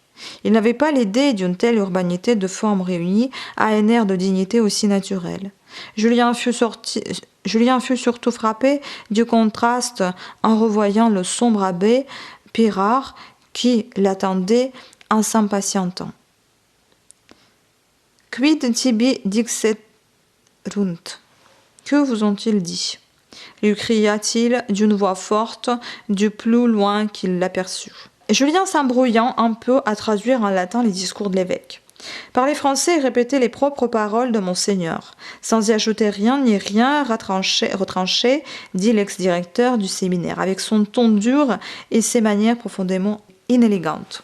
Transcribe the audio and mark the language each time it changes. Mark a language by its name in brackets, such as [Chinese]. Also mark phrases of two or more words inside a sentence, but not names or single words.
[French] Il n'avait pas l'idée d'une telle urbanité de formes réunies à un air de dignité aussi naturel. Julien fut surtout frappé du contraste en revoyant le sombre abbé Pirard qui l'attendait en s'impatientant. « [Latin] Quid tibi dixerunt [French] » Que vous ont-ils dit ? Lui cria-t-il d'une voix forte du plus loin qu'il l'aperçut. Julien s'embrouillant un peu à traduire en latin les discours de l'évêque. Parler français et répéter les propres paroles de Monseigneur, sans y ajouter rien ni rien retranché, dit l'ex-directeur du séminaire, avec son ton dur et ses manières profondément inélégantes.